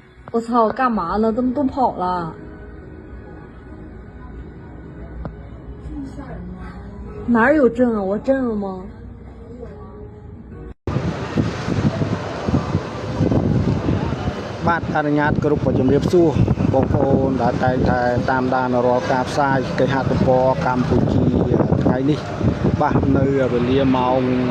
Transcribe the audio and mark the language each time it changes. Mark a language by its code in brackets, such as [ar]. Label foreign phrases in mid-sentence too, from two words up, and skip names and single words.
[zh] 我操，干嘛呢？怎么都跑了？哪儿有证啊？我证了吗？ [km] បាទអនុញ្ញាតគ្រប់ជំរាបសួរបងប្អូនដែលតែងតែតាមដានរាល់ការផ្សាយគេហទំព័រកម្ពុជាថ្ងៃនេះបាទនៅវេលាម៉ោង